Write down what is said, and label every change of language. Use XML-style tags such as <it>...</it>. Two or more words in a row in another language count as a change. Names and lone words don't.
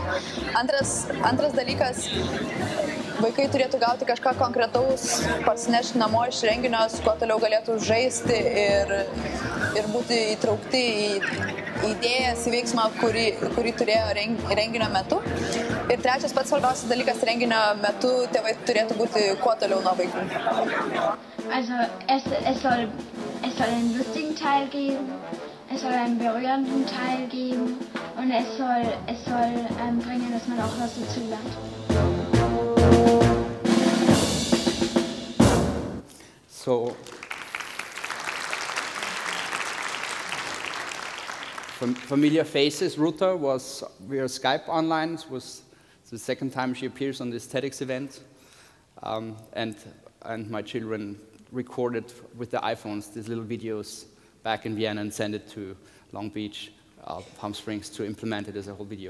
<lt>Antras dalykas, vaikai turėtų gauti kažką konkretaus, parsinešti namo iš renginio, su kuo toliau galėtų žaisti ir būti įtraukti į idėjas, į veiksmą, kurį turėjo renginio metu. Ir trečias pats svarbiausias dalykas, renginio metu tėvai turėtų būti kuo toliau nuo vaikų.</lt> <de>Also es soll einen lustigen Teil geben, es soll einen berührenden Teil geben und es soll bringen, dass man auch was dazu lernt.</de> <en>So, familiar faces. Ruta was via Skype online. It was the second time she appears on this TEDx event, and my children recorded with their iPhones these little videos back in Vienna and sent it to Long Beach, Palm Springs to implement it as a whole video.</en>